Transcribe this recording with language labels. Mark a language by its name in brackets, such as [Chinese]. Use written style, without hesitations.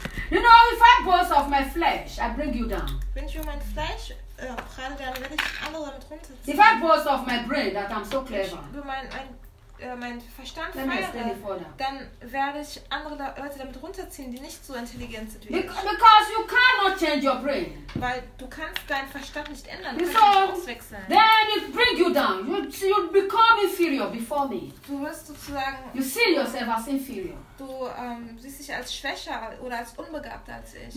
[English] You know, if I boast of my flesh, I bring you down. [German] Wenn ich über mein Fleisch prahle, dann werde ich alle damit runterziehen. [English] If I boast of my brain, that I'm so clever. [German] Wenn ich über mein Verstand feiere, dann werde ich andere Leute damit runterziehen, die nicht so intelligent sind wie ich. [English] Because you cannot change your brain. [German] Weil du kannst deinen Verstand nicht ändern. Du kannst nicht auswechseln. [English] Then it bring you down. You become inferior before me. [German] Du wirst sozusagen. [English] You see yourself as inferior. [German] Du siehst dich als schwächer oder als unbegabter als ich.